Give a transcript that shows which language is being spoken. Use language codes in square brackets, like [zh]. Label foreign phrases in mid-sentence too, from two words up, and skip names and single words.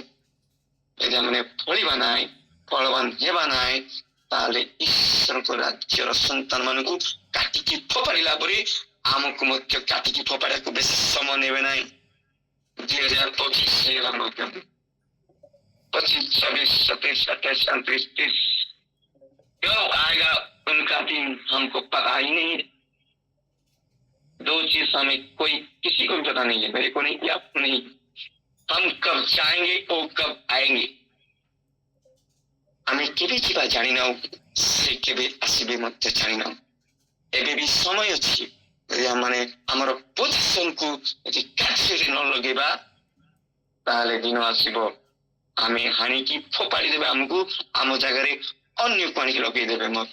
[or] ଯଦି ଆମେ ଫଳିବା ନାହିଁ, ଫଳବାନ ହେବା ନାହିଁ, ତାହେଲେ ଈଶ୍ୱରଙ୍କ ରାଜ୍ୟର ସନ୍ତାନ ମାନଙ୍କୁ କାଟିକି ଫୋପାଡ଼ିଲା ପରେ ଆମକୁ ମଧ୍ୟ କାଟିକି ଫୋପାଡ଼ିବାକୁ ବେଶୀ ସମୟ ନେବେ ନାହିଁ। [hi] 2025 [or] ହେଇଗଲା ମଧ୍ୟ, [hi] 25, 26, 27, 28, 29, 30 कब आएगा उनका दिन हमको पता ही नहीं है। 2 चीज हमें कोई किसी को भी पता नहीं है, मेरे को नहीं, आपको नहीं। हम कब जाएंगे और कब आएंगे [or] ଆମେ କେବେ ଯିବା ଜାଣିନାହୁଁ, ସେ କେବେ ଆସିବେ ମଧ୍ୟ ଜାଣିନାହୁଁ। ଏବେ ବି ସମୟ ଅଛି। ଯଦି ଆମେ ଆମର ପୋଜିସନକୁ ଯଦି କାର୍ଯ୍ୟରେ ନ ଲଗେଇବା, ତାହେଲେ ଦିନ ଆସିବ ଆମେ ହାଣିକି ଫୋପାଡ଼ି ଦେବେ ଆମକୁ, ଆମ ଜାଗାରେ ଅନ୍ୟକୁ ଆଣିକି ଲଗେଇଦେବେ ମଧ୍ୟ।